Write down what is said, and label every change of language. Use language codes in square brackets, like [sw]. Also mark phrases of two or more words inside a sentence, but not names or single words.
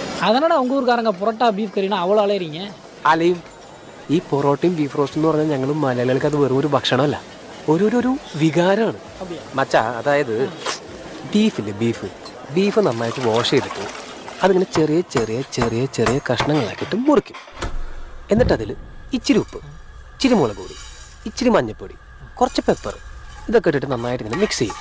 [ta] அதனால உங்கள் ஊருக்காரங்க புரோட்டா பீஃப் கறினா அவ்வளோ அலையிறீங்க. [ml] അലയും ഈ പൊറോട്ടയും [en] beef roast [ml] എന്ന് പറഞ്ഞാൽ ഞങ്ങൾ മലയാളികൾക്ക് അത് വെറും ഒരു ഭക്ഷണമല്ല, ഒരു വികാരമാണ് [ta] அப்படியா? [ml] മച്ചാ. അതായത് ബീഫ് നന്നായിട്ട് വാഷ് ചെയ്തിട്ട് അതിങ്ങനെ ചെറിയ ചെറിയ ചെറിയ ചെറിയ കഷ്ണങ്ങളാക്കിയിട്ട് മുറിക്കും. എന്നിട്ടതിൽ ഇച്ചിരി ഉപ്പ്, ഇച്ചിരി മുളക് പൊടി, ഇച്ചിരി മഞ്ഞൾപ്പൊടി, കുറച്ച് പെപ്പർ ഇതൊക്കെ ഇട്ടിട്ട് നന്നായിട്ട് ഇങ്ങനെ മിക്സ് ചെയ്യും.